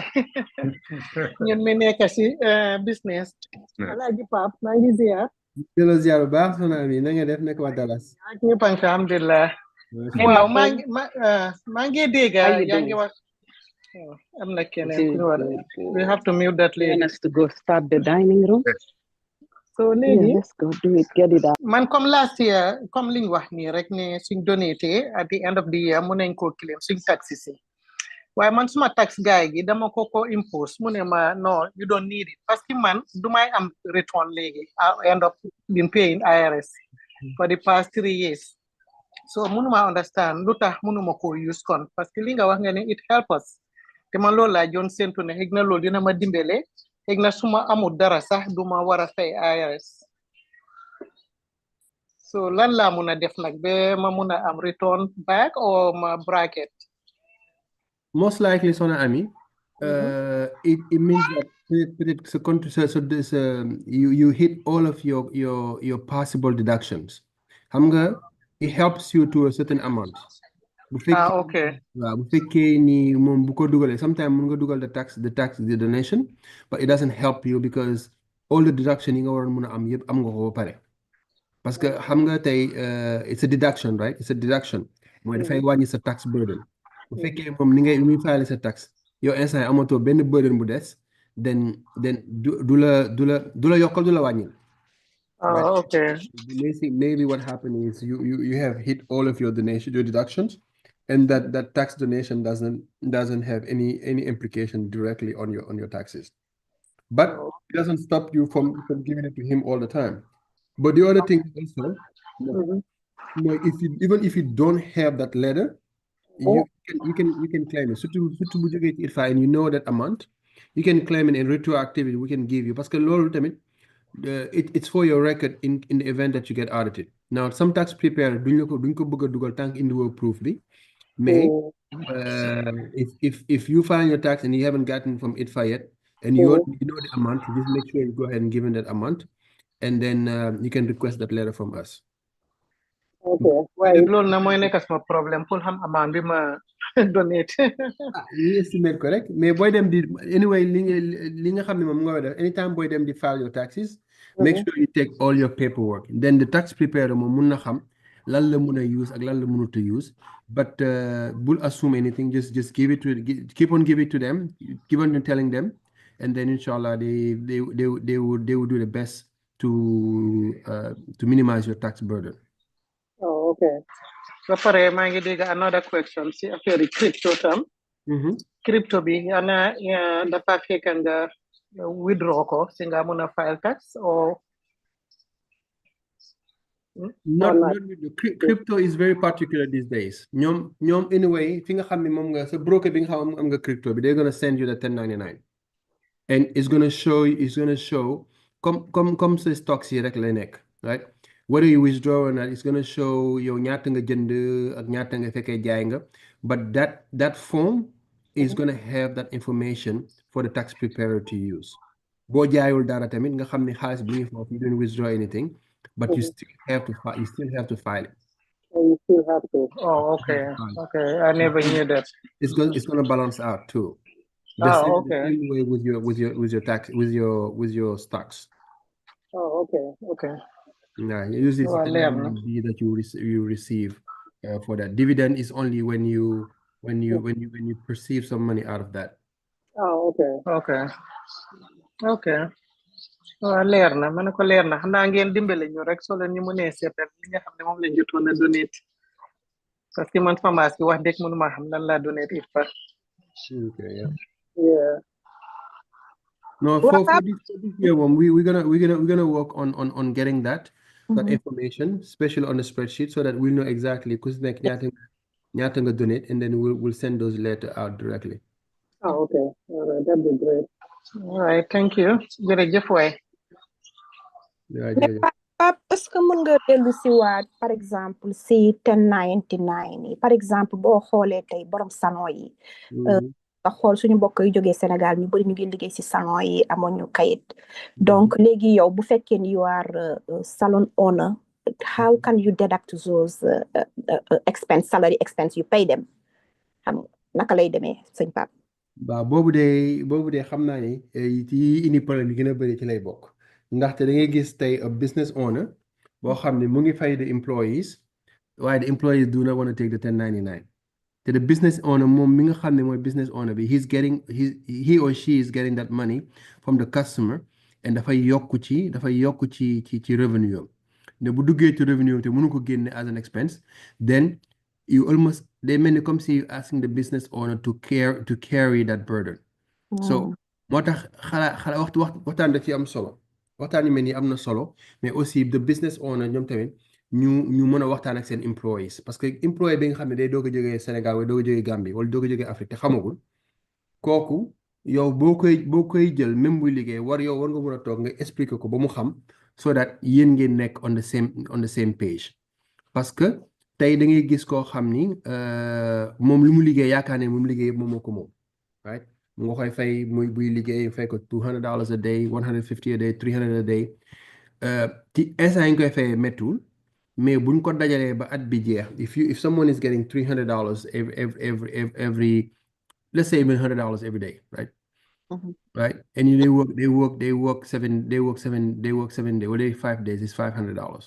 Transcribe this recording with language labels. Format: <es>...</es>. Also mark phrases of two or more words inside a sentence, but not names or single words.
<wo>ñun mi nekk si business. alaaji Pape maa ngi ziar. dello ziar bu baax soxna Ami na nga def nekk waa Dallas. ak ñëpp alhamdulilah. waaw maa ngi dégg yaa ngi wax. am na keneen ku ñu war</wo> <en>we have to mute that lady. Us to go start the dining room.</en> <wo>So léegi</wo> <en>let's go do it, get it out.</en> <wo>man comme</wo> <en>last year</en> <wo>comme liñ wax nii rek ne suñ</wo> <en>donate at the end of the year</en> <wo>mun nañ koo claim suñ taxes yi waaye man suma tax gaay gi dama ko impose mu ne ma</wo> <en>no you don't need it</en> <fr>parce que</fr> <wo>man du may am return léegi</wo> <en>I end up been paying IRS for the past 3 years</en> <wo>so munuma understand lu tax munuma ko use kon</wo> <fr>parce que</fr> <wo>li nga wax nga ne</wo> <en>it help us</en> <wo>te man loolu laa joon séntu ne xëy na loolu dina ma dimbale xëy na suma amul dara sax duma war a fay IRS so lan laa mun a def nag ba ma mun a am</wo> <en>return back or</en> <wo>ma bracket</wo> <en>Most likely Sona Ami it means that you hit all of your possible deductions</en> <wo>xam nga</wo> <en>it helps you to a certain amount okay</en> <wo>bu fekkee ni moom bu ko dugalee sometimes mun nga dugal</wo> <en>the donation but it doesn't help you because all the deduction</en> <wo>yi nga waroon mun a am yëpp am nga ko ba pare</wo> <fr>parce que</fr> <wo>xam nga tey</wo> <en>it's a deduction right it's a deduction</en> <wo>mooy dafay wàññi sa</wo> <en>tax burden</en> <wo>bu fekkee moom ni ngay muy fayale sa tax yow instant yi amatoo benn burden bu des then du la yokkal du la wàññil</wo> <en>okay maybe what happened is you have hit all of your deductions and that tax donation doesn't have any implication directly on your taxes but it doesn't stop you from giving it to him all the time but the other thing also even if you don't have that letter you can claim it surtout</en> <wo>bu jógee ci</wo> <en>ITFA and you know that amount you can claim it in retroactivity we can give you</en> <fr>parce que</fr> <wo>loolu tamit</wo> <en>it's for your record in the event that you get audited now some tax preparer</en> <wo>duñ ko bëgg a dugal tant indiwoo proof bi</wo> <en>mais if you file your tax and you haven't gotten from ITFA yet and you know the amount you just make sure you go ahead and give in that amount and then you can request that letter from us</en> <wo>okay waaye loolu na mooy nekk sama</wo> <fr>problème pour</fr> <wo>xam amount bi ma donate ñu estimate ko rek mais booy dem di</wo> <en>anyway</en> <wo>li nga xam ne moom nga war a def</wo> <en>anytime</en> <wo>booy dem di</wo> <en>file your taxes make sure you take all your paperwork then the tax preparer</en> <wo>moom mun na xam lan la mun a use</wo> <en>ak lan la munut a use but bul assume anything just keep on giving it to them keep on telling them and then inshallah they would do the best to minimize your tax burden. Okay.</en> <wo>Ba pare maa ngi dégg</wo> <en>another question</en> <wo>si affaire crypto tam. Crypto bi ana dafa fekk nga withdraw ko si nga mun a file tax or not crypto is very particular these days ñoom anyway fi nga xam ne moom nga sa broker bi nga xam am nga crypto bi</wo> <en>they're gonna send you the 1099 and it's gonna show comme</en> <wo>sa stocks yi rek lay nekk</wo> <en>right whether you withdraw or not it's gonna show</en> <wo>yow ñaata nga jënd ak ñaata nga fekkee jaay nga</wo> <en>but that form is gonna have that information for the tax preparer to use</en> <wo>boo jaayul dara tamit nga xam ne xaalis bi ngi foofu</wo> <en>you don't withdraw anything but you still have to file it. You still have to. Oh, okay. Okay, I never knew that. It's going to balance out too. The same way with your tax with your stocks. Oh, okay. Yeah, usually it's that you receive for that. Dividend is only when you when you perceive some money out of that. Oh, okay. Okay. Okay.</en> <wo>waaw leer na ma ne ko leer na xanaa ngeen dimbale ñu rek soo leen ñu mënee seetal li nga xam ne moom lañ jotoon a donate</wo> <fr>parce que</fr> <wo>man pharmacie bi wax dëgg mënuma xam lan laa donate ITFA.</wo> <en>Okay, yeah. Yeah. No, Well, for this year, we're gonna work on getting that information, especially on the spreadsheet, so that we'll know exactly because like</en> <wo>ñaata nga</wo> <en>donate, and then we'll send those letters out directly. Oh, okay. All right. That'd be great. All right, thank you</en> <wo>jërëjëf waay.</wo> <en>Yeah,</en> <wo>mais Pape</wo> <fr>est-ce que</fr> <wo>mën nga dellu si waat</wo> <fr>par exemple</fr> <wo>si 1099 yi</wo> <fr>par exemple</fr> <wo>boo xoolee tey borom salon yi nga xool suñu mbokk yu jógee Sénégal ñu bari ñu ngi liggéey si salon yi amoon ñu kayit donc léegi yow bu fekkee ni</wo> <en>you are salon owner how can you deduct those expense salary expense you pay them</en> <wo>xam naka lay demee sëñ Pape. waaw boobu de xam naa ni ci indi problème yi gën a bëri ci lay bokk ndaxte da ngay gis tey</wo> <en>a business owner</en> <wo>boo xam ne mu ngi fay</wo> <en>the employees</en> <wo>waaye</wo> <en>the employees do not want to take the 1099</en> <wo>te</wo> <en>the business owner</en> <wo>moom mi nga xam ne mooy</wo> <en>business owner</en> <wo>bi</wo> <en>he or she is getting that money from the customer</en> <wo>and dafay yokk ci revenue am ne bu duggee ci revenue te mënu ko génne</wo> <en>as an expense then you almost they</en> <wo>mel ni</wo> <fr>comme si</fr> <en>you asking the business owner to carry that burden.</en> <wo>So moo tax xalaat waxtaan da ci am solo waxtaan yi mel ni am na solo</wo> <fr>mais aussi</fr> <en>the business owner</en> <wo>ñoom tamit ñu mën a waxtaan ak seen employees</wo> <fr>parce que</fr> <wo>employé bi nga xam ne day doog a jógee Sénégal wala doog a jógee Gambie wala doog a jógee Afrique te xamagul kooku yow boo koy jël même buy liggéey war nga mën a toog nga expliquer ko ba mu xam</wo> <en>so that</en> <wo>yéen ngeen nekk</wo> <en>on the same page</en> <fr>parce que</fr> <wo>tey da ngay gis koo xam ni moom lu mu liggéey yaakaar ne moom liggéey moom moo ko moom right mu nga koy fay buy liggéey fay ko</wo> <en>$200 a day $150 a day</en> <wo>$300 a day ci instant yi ñu koy fayee méttul mais buñ ko dajalee ba at bi jeex</wo> <en>if someone is getting $300 every let's say even $100 every day right right and they work 7 days or 5 days is $500.</en>